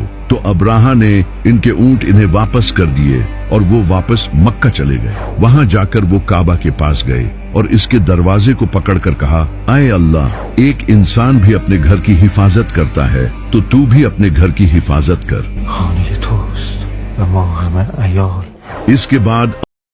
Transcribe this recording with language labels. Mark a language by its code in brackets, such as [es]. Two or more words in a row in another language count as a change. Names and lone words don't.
[hi] तो अब्राहा ने इनके ऊंट इन्हें वापस कर दिए और वो वापस मक्का चले गए। वहां जाकर वो काबा के पास गए और इसके दरवाजे को पकड़कर कहा, आए अल्लाह, एक इंसान भी अपने घर की हिफाजत करता है तो तू भी अपने घर की हिफाजत कर। [fa] خانه توست و ما همه عیال. [hi] इसके बाद